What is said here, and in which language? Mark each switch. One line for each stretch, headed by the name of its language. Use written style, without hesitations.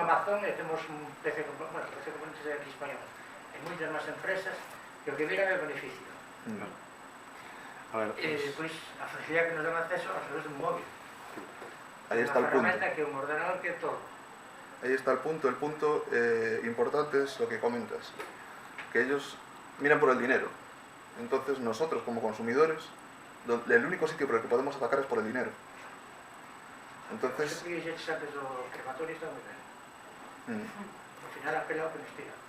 Galician: Temos un Amazon e temos un PC Componentes de aquí español. Hai moitas máis empresas que o que miran é o beneficio. A ver, Pois a facilidade que nos dan acceso a través dun móvil.
Spanish: Ahí está el punto.
Galician: Unha ferramenta que un ordenador que é todo.
Spanish: Ahí está el punto. El punto importante es lo que comentas, que ellos miran por el dinero. Entonces nosotros como consumidores, el único sitio por el que podemos atacar es por el dinero. Entonces...
Galician: Eso que dixetes antes do crematorio está moi ben. Ao final apela ao que nos tira.